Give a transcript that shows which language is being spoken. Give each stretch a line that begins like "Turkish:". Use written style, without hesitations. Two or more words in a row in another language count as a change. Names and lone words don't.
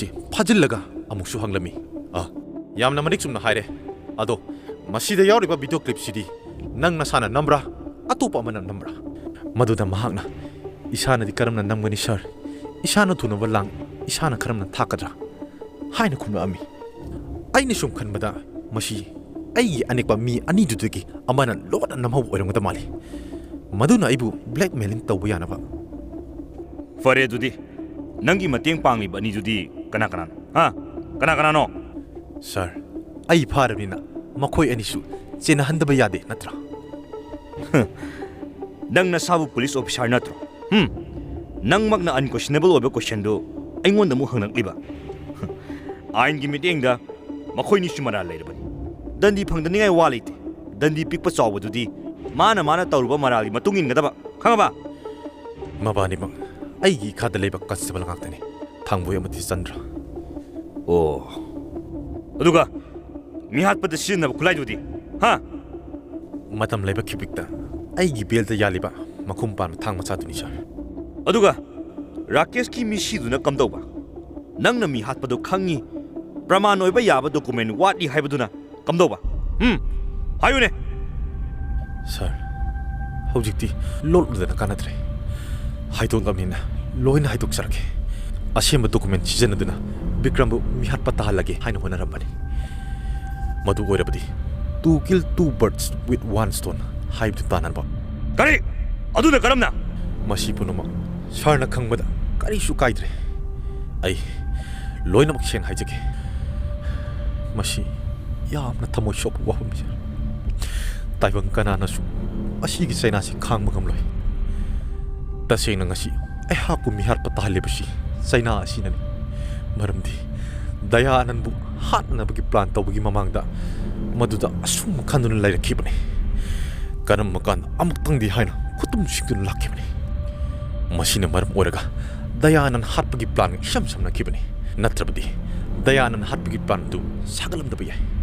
Manipuri: phajillaga amuksu hanglami yamna manik sumna haire ado masida yawriba
English: video clip
Manipuri: sidi nangna sana namra atupa mana namra maduda mahakna isana di karamna namgani sir isana thuna walang isana karamna thakadra haina khumna ami aini sum khanbada masi aigi anekpa mi ani dudagi amana loda namhau oirangda mali maduna aibu blackmailing tawba yanaba fare dudi nangi mateng pangli bani dudi kana kana no sir ai pharabina makhoi anisu chena handaba yade natra nang na sabu
English: police officer
Manipuri: natro nang magna unquestionable oba question do aingon da mu hangnak liba ain gi meeting da makhoi ni sumara leirabani dandi phangdaningai walite dandi pikpa chawbadudi mana tawruba marali matungin gadaba khangaba mabani bang aigi khada leba constable ngaktani thangboy amati chandra aduga mi hatpada sinna khulaidudi ha matam leba khibikta aigi belda yaliba makhum pan thang macha duni sir aduga Rakesh ki misi duna kamdauba nangna mi hatpado khangi praman oiba yaba document wati haibaduna kamdauba hayune sir hojikti loludana kanatre haidon gamina loina haidok sarake ꯑꯁꯦꯡꯕ ꯗꯣꯀꯨꯃꯦꯟ ꯁꯤꯖꯤꯟꯅꯗꯨꯅ ꯕꯤꯀ꯭ꯔꯝꯕꯨ ꯃꯤꯍꯥꯠꯄ ꯇꯥꯍꯜꯂꯒꯦ ꯍꯥꯏꯅ ꯍꯣꯠꯅꯔꯝꯕꯅꯤ ꯃꯗꯨ ꯑꯣꯏꯔꯕꯗꯤ
English: to kill two birds with one stone
Manipuri: ꯍꯥꯏꯕꯗꯨ ꯇꯥꯟꯅꯕ ꯀꯔꯤ ꯑꯗꯨꯅ ꯀꯔꯝꯅ ꯃꯁꯤ ꯄꯨꯝꯅꯃꯛ ꯁꯥꯔꯅ ꯈꯪꯕꯗ ꯀꯔꯤꯁꯨ ꯀꯥꯏꯗ꯭ꯔꯦ ꯑꯩ ꯂꯣꯏꯅꯃꯛ ꯁꯦꯡꯅ ꯍꯥꯏꯖꯒꯦ ꯃꯁꯤ ꯌꯥꯝꯅ ꯊꯃꯣꯏ ꯁꯣꯛꯄ ꯋꯥꯐꯝꯅꯤ ꯇꯥꯏꯕꯪ ꯀꯅꯥꯅꯁꯨ ꯑꯁꯤꯒꯤ ꯆꯩꯅꯥꯁꯤ ꯈꯥꯡꯕ ꯉꯝꯂꯣꯏ ꯇꯁꯦꯡꯅ ꯉꯁꯤ ꯑꯩꯍꯥꯛꯄꯨ ꯃꯤꯍꯥꯠꯄ ꯇꯥꯍꯜꯂꯤꯕꯁꯤ ꯆꯩꯅꯥ ꯑꯁꯤꯅꯅꯤ ꯃꯔꯝꯗꯤ ꯗꯌꯥꯅꯟꯕꯨ ꯍꯥꯠꯅꯕꯒꯤ ꯄ꯭ꯂꯥꯟ ꯇꯧꯕꯒꯤ ꯃꯃꯥꯡꯗ ꯃꯗꯨꯗ ꯑꯁꯨꯝ ꯈꯟꯗꯨꯅ ꯂꯩꯔꯛꯈꯤꯕꯅꯤ ꯀꯔꯝꯕ ꯀꯥꯟꯗ ꯑꯃꯨꯛꯇꯪꯗꯤ ꯍꯥꯏꯅ ꯈꯨꯇꯨꯝ ꯁꯤꯡꯗꯨꯅ ꯂꯥꯛꯈꯤꯕꯅꯤ ꯃꯁꯤꯅ ꯃꯔꯝ ꯑꯣꯏꯔꯒ ꯗꯌꯥꯅꯟ ꯍꯥꯠꯄꯒꯤ ꯄ꯭ꯂꯥꯟ ꯏꯁꯝ ꯁꯝꯅꯈꯤꯕꯅꯤ ꯅꯠꯇ꯭ꯔꯕꯗꯤ ꯗꯌꯥꯅꯟ ꯍꯥꯠꯄꯒꯤ ꯄ꯭ꯂꯥꯟ ꯑꯗꯨ ꯁꯥꯒꯠꯂꯝꯗꯕ ꯌꯥꯏ